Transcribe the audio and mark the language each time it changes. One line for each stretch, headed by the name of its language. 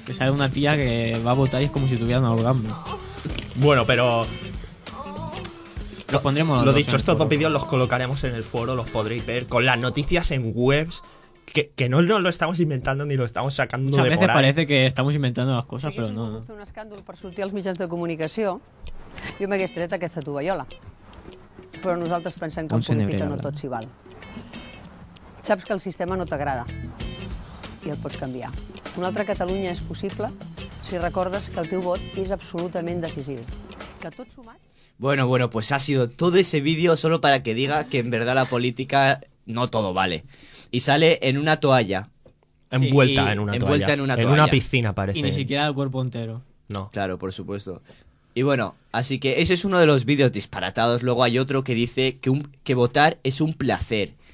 Spanish: Que sale una tía que va a votar y es como si tuviera un orgasmo. Bueno, pero... Los pondremos... Lo dicho, estos dos vídeos los colocaremos en el foro, los podréis ver, con las noticias en webs, que no, no lo estamos inventando ni lo estamos sacando de por ahí. A veces parece que estamos inventando las cosas,
Catalan: però no. Fer un escàndol per sortir als mitjans de comunicació, jo m'hagués tret aquesta tovallola. Però nosaltres pensem que en política no tot s'hi val. Saps que el sistema no t'agrada i el pots canviar. Una altra Catalunya és possible si recordes que el teu vot és absolutament decisiu. Que tot sumat...
Spanish: Bueno, pues ha sido todo ese vídeo solo para que diga que en verdad la política no todo vale. Y sale en una toalla. Envuelta en una toalla. En una piscina, parece. Y ni siquiera el cuerpo entero. No. Claro, por supuesto. Y bueno, así que ese es uno de los vídeos disparatados. Luego hay otro que dice que votar es un placer.